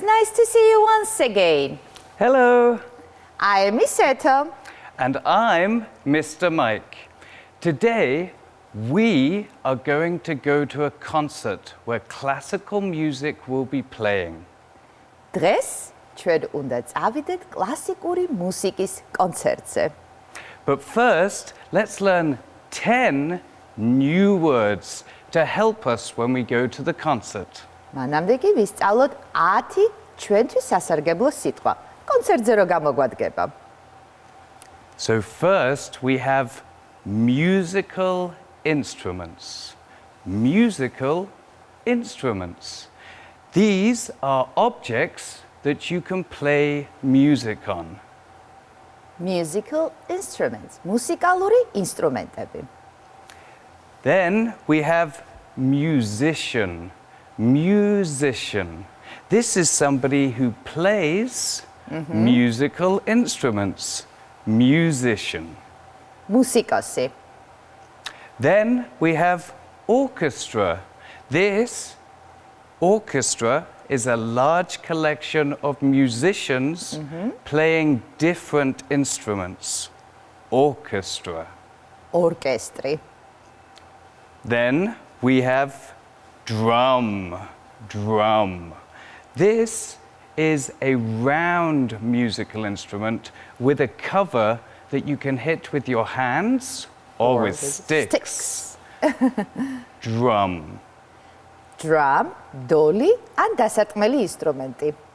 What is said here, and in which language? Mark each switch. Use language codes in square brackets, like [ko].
[en] Nice to see you once again. Hello. I am Miss Etta. And I'm Mr. Mike. Today, we are going to go to a concert where classical music will be playing. [ka] დღეს ჩვენ უნდა წავიდეთ კლასიკური მუსიკის კონცერტზე. [en] But first, let's learn 10 new words to help us when we go to the concert. [ka] მანამდე კი ვისწავლოთ 10 ჩვენთვის სასარგებლო სიტყვა. კონცერტზე რო გამოგვადგება. [en] So first, we have musical instruments. Musical instruments. These are objects that you can play music on. Musical instruments. [ka] მუსიკალური ინსტრუმენტები. [en] Then we have musician. Musician. This is somebody who plays musical instruments. Musician. [ka] მუსიკოსი. [en] Then we have orchestra. This orchestra is a large collection of musicians playing different instruments. Orchestra. [ka] ორკესტრი. [en] Then we have drum. Drum. This is a round musical instrument with a cover that you can hit with your hands or with sticks. Drum. [ka] Drum, დოლი ან დასარტყმელი ინსტრუმენტი.